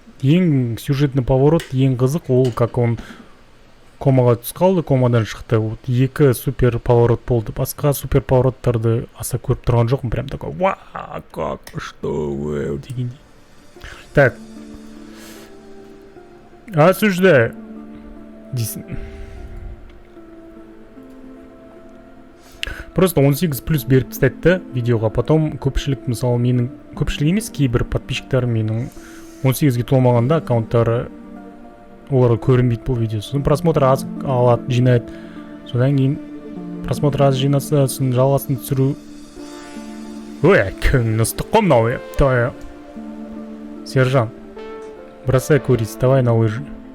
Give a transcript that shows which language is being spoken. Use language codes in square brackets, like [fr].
[kk] Ең сюжетный поворот, ең қызық, ол как он комаға түсіп қалды, комадан шықты. Вот екі супер поворот болды. Басқа супер повороттарды аса көріп тұрған жоқпын. [ru] Прям такой, ва, как, что вы, дегендей. Так. Осуждаю. [kk] Просто 18+ беріп тастайды да видеоға. Потом көпшілік, мысалы менің, көпшілік емес, кейбір подписчиктарым менің 18-ге толмағанда аккаунттары оларға көрінбейді бұл видео. Сосын просмотр аз алады, жинайды. Содан кейін просмотр аз жинаса, сосын жалғасын түсіру. Ой, күн ыстық қой мынау. [ru] Сержан, бросай курить, вставай на лыжи.